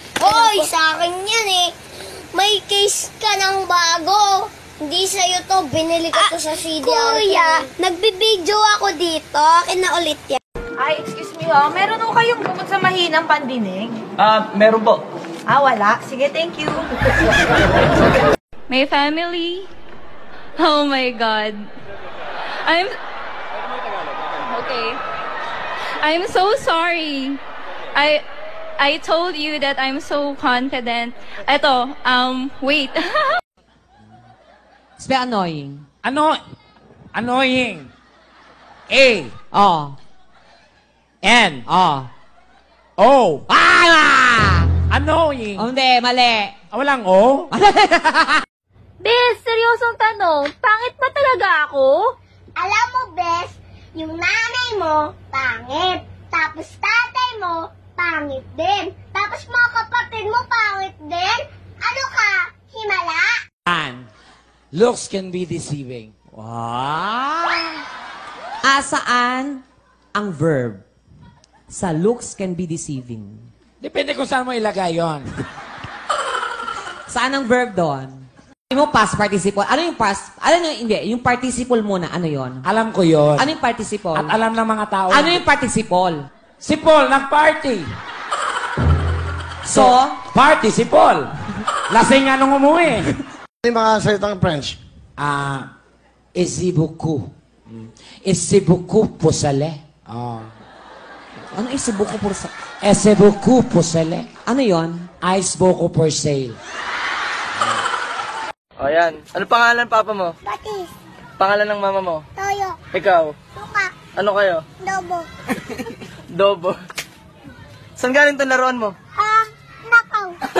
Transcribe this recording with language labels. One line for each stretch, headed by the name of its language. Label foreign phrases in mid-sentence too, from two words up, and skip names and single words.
Filipino: Hoy, sa akin yan eh. May case ka ng bago. Hindi sa'yo to. Binili ko to sa CDR. Kuya, nagbibideo ako dito. Akin na ulit yan. Ay,
English: excuse me
Filipino: ha. Meron ho kayong gamot sa mahinang pandinig? Meron po. Wala. Sige,
English: thank you. My family? Oh my God. Okay. I'm so sorry. I told you that I'm so confident.
Filipino: Eto, wait.
English: It's very annoying. Annoying. A. Oh. N. Oh. O. Ah! Annoying.
Filipino: Oh, hindi, mali. Walang O? Bes, seryosong tanong. Pangit ba talaga ako? Alam mo, Bes, yung nanay mo, pangit. Tapos tatay mo, pangit din. Tapos mga kapatid mo, pangit din. Ano ka? Himala?
English: Looks can be deceiving.
Filipino: Wow! Saan ang verb? Sa
English: looks can be deceiving.
Filipino: Depende kung saan mo ilagay yon. Saan ang verb doon? Hindi mo
English: past participle.
Filipino: Ano yung past? Ano yung, hindi, yung participle muna. Ano yon? Alam ko yon. Ano yung participle? At alam ng mga tao. Ano yung participle? Si Paul, nag-party. So? Party si Paul. Lasing nga nung umuwi. Ano yung mga salitang French?
French: Esi beaucoup. Esi beaucoup pour salé.
Filipino: Ano isibuko por sa...
French: Esi beaucoup pour salé.
Filipino: Ano yon?
English: Ice beaucoup for sale.
Filipino: O yan. Ano pangalan papa mo? Batis, Pangalan ng mama mo? toyo, Ikaw? suka, Ano kayo? dobo. Dobo. Saan galing itong laruan mo? Nakaw.